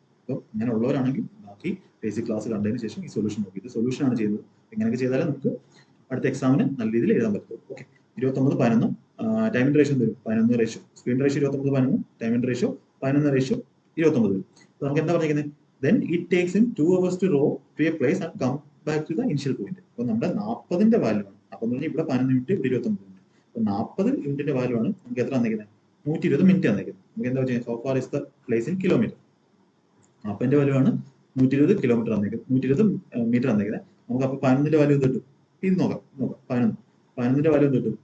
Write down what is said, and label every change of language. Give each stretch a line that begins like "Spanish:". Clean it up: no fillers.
Malayalam: അപ്പം അങ്ങനെ ഉള്ളവരാണെങ്കിൽ ബാക്കി ബേസിക് ക്ലാസ് കണ്ടതിന് ശേഷം ഈ സൊല്യൂഷൻ നോക്കി. ഇത് സൊല്യൂഷൻ ആണ് ചെയ്യുന്നത്. ഇങ്ങനെയൊക്കെ ചെയ്താലേ നമുക്ക് അടുത്ത എക്സാമിന് നല്ല രീതിയിൽ എഴുതാൻ പറ്റുള്ളൂ. ഓക്കെ, 29:11. ടൈമിന്റെ റേഷ്യോ വരും 11 റേഷ്യോ. Speed ratio 29:11. ടൈമിന്റെ റേഷ്യോ 11:29 വരും. അപ്പൊ നമുക്ക് എന്താ പറഞ്ഞിരിക്കുന്നത്?
English: Then it takes him 2 hours to row to a place and come back to the initial point.
Malayalam: അപ്പൊ നമ്മുടെ 40ന്റെ വാല്യൂ ആണ്. അപ്പൊ എന്ന് പറഞ്ഞാൽ ഇവിടെ 11 മിനിറ്റ്, ഇവിടെ 29 മിനിറ്റ്. അപ്പൊ 40 യൂണിറ്റിന്റെ വാല്യൂ ആണ് നമുക്ക് എത്ര തന്നിരിക്കുന്നത്? 120 മിനിറ്റ് തന്നിരിക്കുന്നത്. നമുക്ക് എന്താ ചെയ്യുന്നത്? So far is the place in kilometre. 40ന്റെ value ആണ് 120 കിലോമീറ്റർ തന്നിരിക്കുന്നത്, 120 മീറ്റർ തന്നിരിക്കുന്നത്. നമുക്ക് അപ്പൊ 11ന്റെ വാല്യൂ എന്ത് കിട്ടും? ഇത് നോക്കാം. 11ന്റെ വാല്യൂ എന്ത് കിട്ടും?